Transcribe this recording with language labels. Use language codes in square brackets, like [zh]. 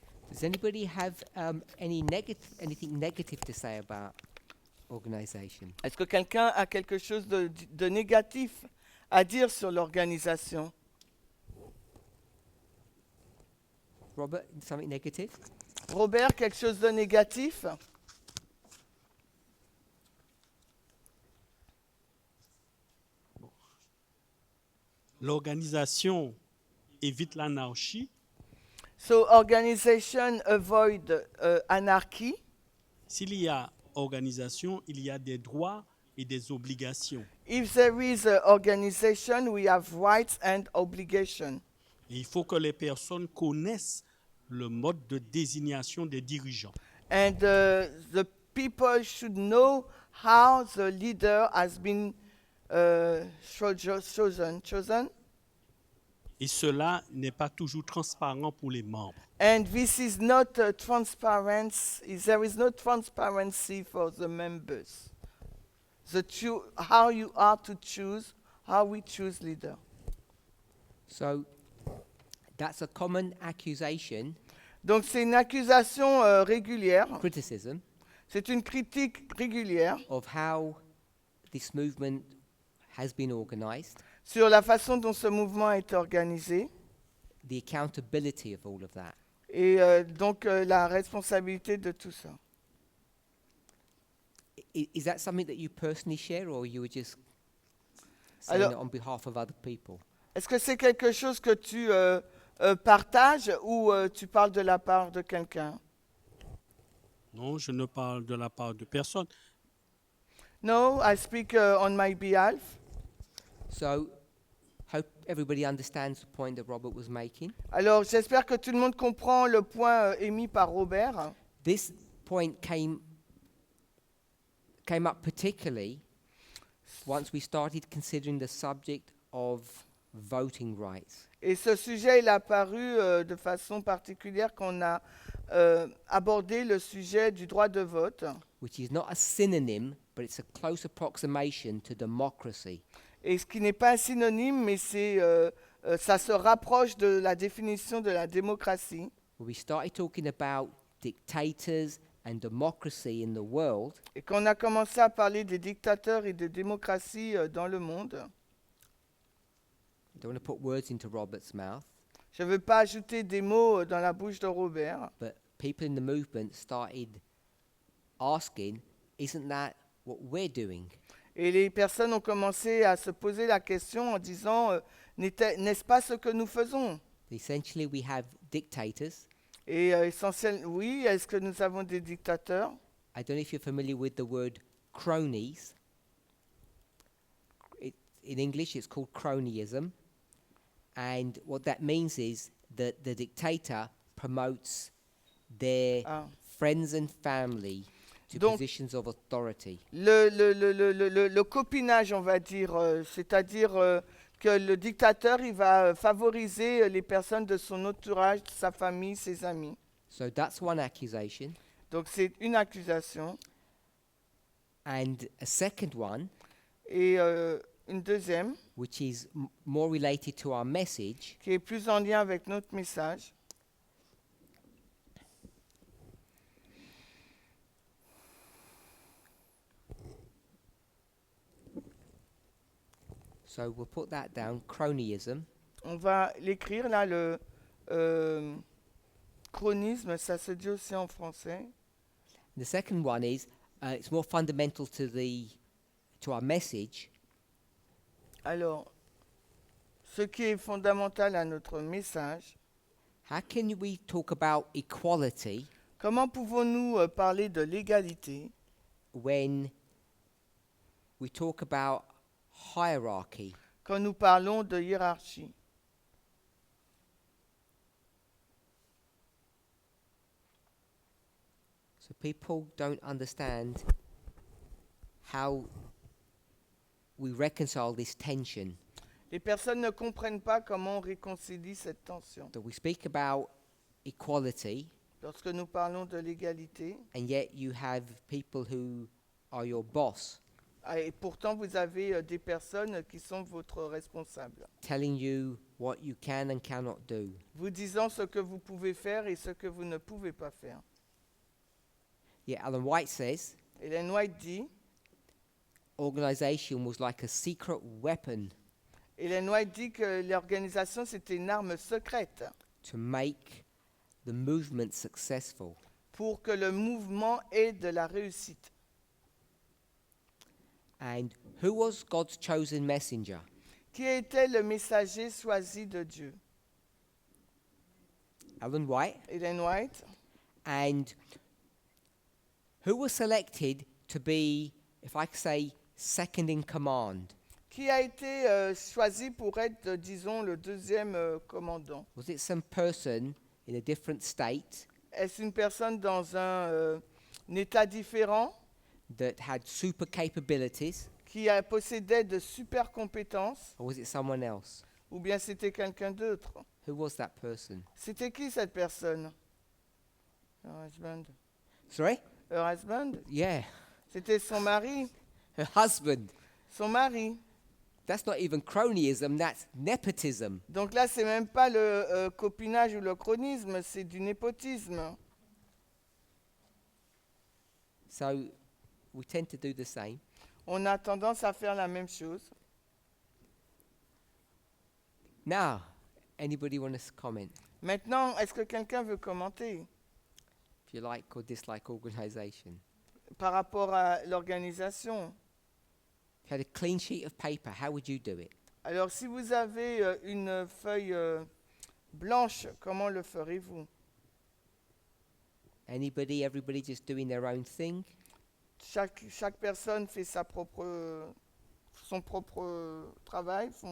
[en] Does anybody have anything negative to say about organization? [fr] Est-ce que quelqu'un a quelque chose de négatif à dire sur l'organisation? [en] Robert, something negative? [fr] Robert, quelque chose de négatif? L'organisation évite l'anarchie. [en] So organization avoid anarchy. [fr] S'il y a organisation, il y a des droits et des obligations. [en] If there is an organization, we have rights and obligations. [fr] Et il faut que les personnes connaissent le mode de désignation des dirigeants. [en] And the people should know how the leader has been chosen. [fr] Et cela n'est pas toujours transparent pour les membres. [en] And this is not transparent. There is no transparency for the members. How you are to choose, how we choose leader. So that's a common accusation, [fr] Donc c'est une accusation régulière. [en] criticism, [fr] C'est une critique régulière [en] of how this movement has been organized, [fr] sur la façon dont ce mouvement est organisé [en] the accountability of all of that. [fr] et donc la responsabilité de tout ça. [en] Is that something that you personally share, or you were just saying [fr] Alors- [en] it on behalf of other people? [fr] Est-ce que c'est quelque chose que tu partages ou tu parles de la part de quelqu'un? Non, je ne parle de la part de personne. [en] No, I speak on my behalf. So, hope everybody understands the point that Robert was making. [fr] Alors j'espère que tout le monde comprend le point émis par Robert. [en] This point came up particularly once we started considering the subject of voting rights. [fr] Et ce sujet il est apparu de façon particulière quand on a abordé le sujet du droit de vote, [en] Which is not a synonym, but it's a close approximation to democracy. [fr] et ce qui n'est pas un synonyme, mais ça se rapproche de la définition de la démocratie. [en] when we started talking about dictators and democracy in the world, [fr] Et quand on a commencé à parler des dictateurs et de démocratie dans le monde, [en] I don't want to put words into Robert's mouth, [fr] je ne veux pas ajouter des mots dans la bouche de Robert, [en] but people in the movement started asking, isn't that what we're doing? [fr] et les personnes ont commencé à se poser la question en disant n'est-ce pas ce que nous faisons? [en] Essentially, we have dictators. [fr] Et oui, est-ce que nous avons des dictateurs? [en] I don't know if you're familiar with the word cronies. In English, it's called cronyism. And what that means is that the dictator promotes their Ah. friends and family to [fr] Donc- [en] positions of authority. [fr] Le copinage, on va dire, c'est-à-dire que le dictateur, il va favoriser les personnes de son entourage, sa famille, ses amis. [en] So that's one accusation. [fr] Donc c'est une accusation. [en] And a second one, [fr] Et une deuxième, [en] which is more related to our message, [fr] qui est plus en lien avec notre message. [en] so we'll put that down, cronyism. [fr] On va l'écrire là, le chronisme, ça se dit aussi en français. [en] The second one is it's more fundamental to our message, [fr] Alors, ce qui est fondamental à notre message, [en] how can we talk about equality [fr] comment pouvons-nous parler de l'égalité [en] when we talk about hierarchy? [fr] quand nous parlons de hiérarchie? [en] So people don't understand how we reconcile this tension. [fr] Les personnes ne comprennent pas comment on réconcilie cette tension. [en] That we speak about equality, [fr] Lorsque nous parlons de l'égalité, [en] and yet you have people who are your boss [fr] et pourtant vous avez des personnes qui sont votre responsable, [en] telling you what you can and cannot do. [fr] vous disant ce que vous pouvez faire et ce que vous ne pouvez pas faire. [en] Yet Alan White says [fr] Ellen White dit, [en] organization was like a secret weapon [fr] Ellen White dit que l'organisation c'était une arme secrète [en] to make the movement successful. [fr] pour que le mouvement ait de la réussite. [en] And who was God's chosen messenger? [fr] Qui était le messager choisi de Dieu? [en] Alan White. [fr] Ellen White. [en] And who was selected to be, if I could say, second in command? [fr] Qui a été choisi pour être, disons, le deuxième commandant? [en] Was it some person in a different state [fr] Est-ce une personne dans un état différent [en] that had super capabilities, [fr] qui possédait de super compétences [en] or was it someone else? [fr] ou bien c'était quelqu'un d'autre? [en] Who was that person? [fr] C'était qui cette personne? [en] Her husband. Sorry? Her husband? Yeah, [fr] C'était son mari. [en] her husband. [fr] Son mari. [en] That's not even cronyism, that's nepotism. [fr] Donc là, c'est même pas le copinage ou le chronisme, c'est du népotisme. [en] So we tend to do the same. [fr] On a tendance à faire la même chose. [en] Now, anybody want to comment? [fr] Maintenant, est-ce que quelqu'un veut commenter [en] If you like or dislike organization. [fr] par rapport à l'organisation? [en] If you had a clean sheet of paper, how would you do it? [fr] Alors, si vous avez une feuille blanche, comment le ferez-vous? [en] Anybody, everybody just doing their own thing? [fr] Chaque personne fait son propre travail,